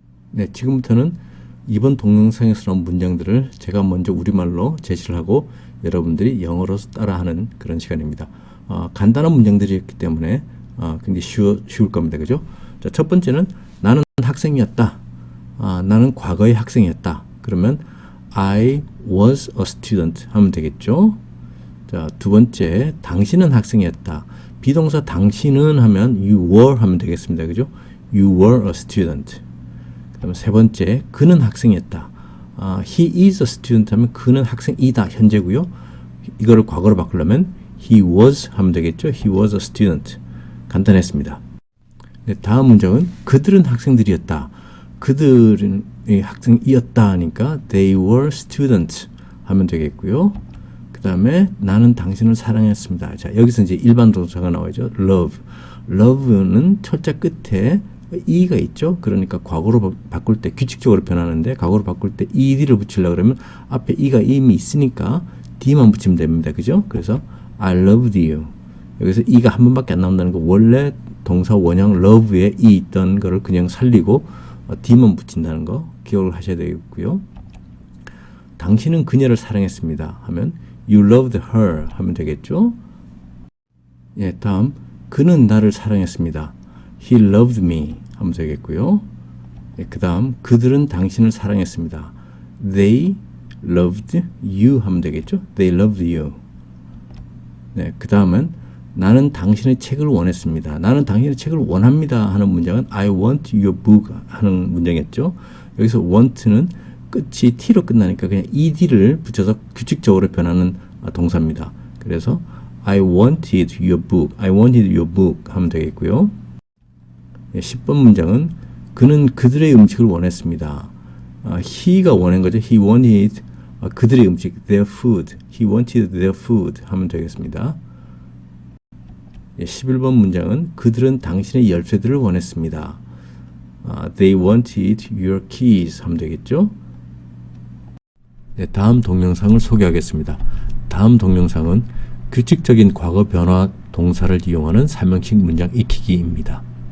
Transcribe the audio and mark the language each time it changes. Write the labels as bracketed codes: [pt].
[ko] 네, 지금부터는 이번 동영상에서 나온 문장들을 제가 먼저 우리말로 제시를 하고 여러분들이 영어로 따라하는 그런 시간입니다. 간단한 문장들이었기 때문에 굉장히 쉬울 겁니다. 그죠? 자, 첫 번째는 나는 학생이었다. 나는 과거의 학생이었다. 그러면 [en] I was a student [ko] 하면 되겠죠? 자, 두 번째, 당신은 학생이었다. 비동사 당신은 하면 [en] you were [ko] 하면 되겠습니다. 그죠? [en] You were a student. [ko] 그 다음에 세 번째, 그는 학생이었다. [en] He is a student [ko] 하면 그는 학생이다. 현재고요. 이거를 과거로 바꾸려면 [en] he was [ko] 하면 되겠죠. [en] He was a student. [ko] 간단했습니다. 네, 다음 문장은 그들은 학생들이었다. 그들은 학생이었다 하니까 [en] they were students [ko] 하면 되겠고요. 그 다음에 나는 당신을 사랑했습니다. 자, 여기서 이제 일반 동사가 나오죠. [en] love. [ko] love는 철자 끝에 e가 있죠. 그러니까 과거로 바꿀 때 규칙적으로 변하는데 과거로 바꿀 때 ed를 붙이려고 그러면 앞에 e가 이미 있으니까 d만 붙이면 됩니다. 그죠? 그래서 [en] I loved you. [ko] 여기서 e가 한 번밖에 안 나온다는 거 원래 동사 원형 love에 e 있던 거를 그냥 살리고 d만 붙인다는 거 기억을 하셔야 되겠고요. 당신은 그녀를 사랑했습니다 하면 [en] you loved her [ko] 하면 되겠죠. 예, 다음 그는 나를 사랑했습니다. [en] He loved me [ko] 하면 되겠고요. 예, 그 다음 그들은 당신을 사랑했습니다. [en] They loved you [ko] 하면 되겠죠. [en] They loved you. [ko] 네, 그 다음은 나는 당신의 책을 원했습니다. 나는 당신의 책을 원합니다 하는 문장은 [en] I want your book [ko] 하는 문장이었죠. 여기서 want는 끝이 t로 끝나니까 그냥 ed를 붙여서 규칙적으로 변하는 동사입니다. 그래서 [en] I wanted your book, I wanted your book [ko] 하면 되겠고요. 10번 문장은 그는 그들의 음식을 원했습니다. he가 원한 거죠. [en] He wanted [ko] 그들의 음식, [en] their food. He wanted their food [ko] 하면 되겠습니다. 11번 문장은 그들은 당신의 열쇠들을 원했습니다. [en] They wanted your keys [ko] 하면 되겠죠. 네, 다음 동영상을 소개하겠습니다. 다음 동영상은 규칙적인 과거 변화 동사를 이용하는 3형식 문장 익히기입니다.